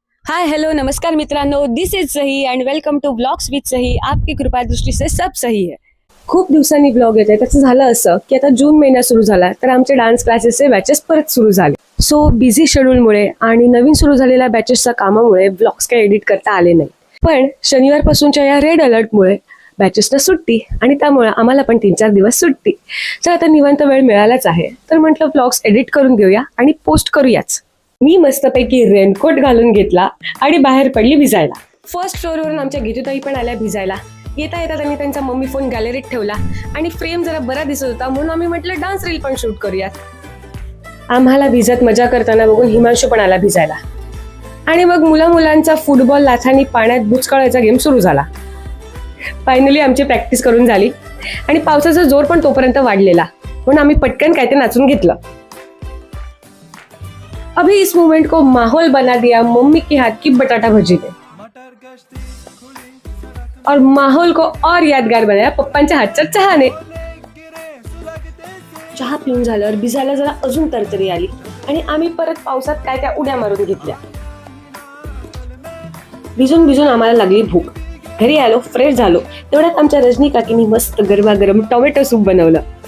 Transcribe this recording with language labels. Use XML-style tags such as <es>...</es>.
<en>hi hello</en> <mr>नमस्कार मित्रांनो,</mr> <en>This is Sahi and welcome to blogs with Sahi.</en> <hi>आपकी कृपा दृष्टी से सब सही है.</hi> <mr>खूप दिवसांनी ब्लॉग येते. त्याचं झालं असं की आता जून महिना सुरू झाला तर आमचे डान्स क्लासेसचे बॅचेस परत सुरू झाले. सो बिझी शेड्यूलमुळे आणि नवीन सुरू झालेल्या बॅचेसच्या कामामुळे ब्लॉग्स काही एडिट करता आले नाही. पण शनिवारपासूनच्या या रेड अलर्टमुळे बॅचेसला सुट्टी आणि त्यामुळे आम्हाला पण 3-4 दिवस सुट्टी. तर आता निवांत वेळ मिळालाच आहे तर म्हटलं ब्लॉग्स एडिट करून घेऊया आणि पोस्ट करूयाच. मी मस्तपैकी रेनकोट घालून घेतला आणि बाहेर पडली भिजायला. फर्स्ट फ्लोअरवरून आमच्या गीतूताई पण आल्या भिजायला. येता येता त्यांनी त्यांचा मम्मी फोन गॅलरीत ठेवला आणि फ्रेम जरा बरा दिसत होता म्हणून आम्ही म्हटलं डान्स रील पण शूट करूयात. आम्हाला भिजत मजा करताना बघून हिमांशू पण आला भिजायला आणि मग मुलांचा फुटबॉल लाथानी पाण्यात बुचकाळायचा गेम सुरू झाला. फायनली आमची प्रॅक्टिस करून झाली आणि पावसाचा जोर पण तोपर्यंत वाढलेला म्हणून आम्ही पटकन काय ते नाचून घेतलं.</mr> <hi>अभी इस मोमेंट को माहौल बना दिया मम्मी के हाथ की बटाटा भजी ने, और माहौल को और यादगार बनाया</hi> <mr>पप्पांच्या हातच्या चहाने. चहा पिऊन झाल्यावर भिजायला जरा अजून तरतरी आली आणि आम्ही परत पावसात काय त्या उड्या मारून घेतल्या. भिजून आम्हाला लागली भूक. घरी आलो, फ्रेश झालो तेवढ्यात आमच्या रजनी काकीनी मस्त गरमागरम टोमॅटो सूप बनवलं.</mr>